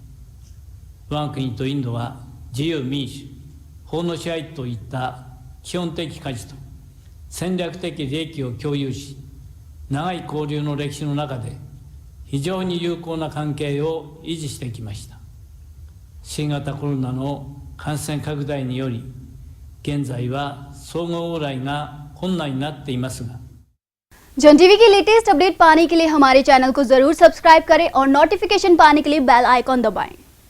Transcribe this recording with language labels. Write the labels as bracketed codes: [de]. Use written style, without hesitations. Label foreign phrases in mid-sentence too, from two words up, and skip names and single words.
[ja] 我が国とインドは自由民主、法の支配といった基本的価値と戦略的利益を共有し、長い交流の歴史の中で非常に友好な関係を維持してきました。新型コロナの感染拡大により、現在は相互往来が困難になっていますが、 [hi] जन टीवी की [en] latest update [hi] पाने के लिए हमारे चैनल को जरूर सब्सक्राइब करें और नोटिफिकेशन पाने के लिए [en] bell icon [hi] दबाएं।